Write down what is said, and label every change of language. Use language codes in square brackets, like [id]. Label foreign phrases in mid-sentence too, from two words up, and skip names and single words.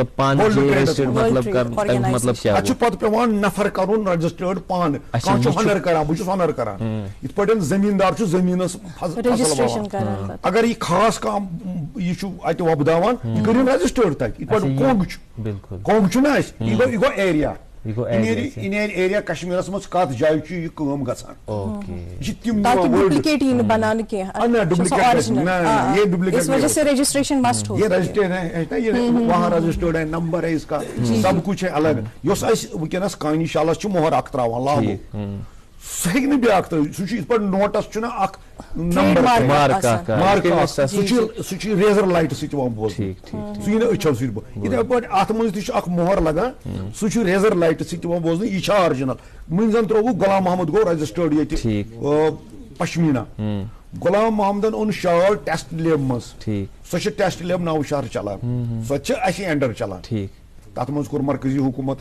[ks] اتھ چھُ پتہٕ پیٚوان نفر کرُن رجسٹٲرڈ پانہٕ کانٛہہ چھُ ہُنر کران بہٕ چھُس ہُنر کران یِتھ پٲٹھۍ زٔمیٖندار چھُ زٔمیٖنس فصل ووان اگر یہِ خاص کانٛہہ یہِ چھُ اتہِ وۄپداوان یہِ کٔرِو رجسٹٲرڈ تتہِ یِتھ پٲٹھۍ کۄنٛگ چھُنہ اسہِ یہِ گوٚو ایریا ایریا کشمیٖرس منٛز کتھ جایہِ چھُ یہِ کٲم گژھان یہِ چھِ تِم [ur] وہاں رجسٹٲرڈ ہے نمبر ہے اس کا سب کچھ ہے الگ [ks] یۄس اسہِ وٕنکیٚنس کانی شالس چھُ مۄہر اکھ تراوان لاگو سہ ہیٚکہِ نہٕ بیٛاکھ ترٛٲوِتھ سُہ چھُ یِتھ پٲٹھۍ نوٹس چھُنہ اکھ نمبر مارک سُہ چھُ [en] laser light [ks] سۭتۍ یِوان بوزنہٕ سُہ یی نہٕ أچھو سۭتۍ یِتھے پٲٹھۍ اتھ منٛز تہِ چھُ اکھ مۄہر لگان سُہ چھُ [en] laser light [ks] سۭتۍ یِوان بوزنہٕ یہِ چھا آرجنل وۄنۍ زن ترٛووُکھ غلام محمد گوٚو رجسٹٲرڈ ییٚتہِ پشمینا غلام محمدن اوٚن [en] shawl test lab [ks] منٛز سۄ چھِ [en] test lab [ks] نوشہر چلان سۄ چھِ اَسہِ انڈر چلان تتھ منٛز کوٚر مرکزی حکوٗمتن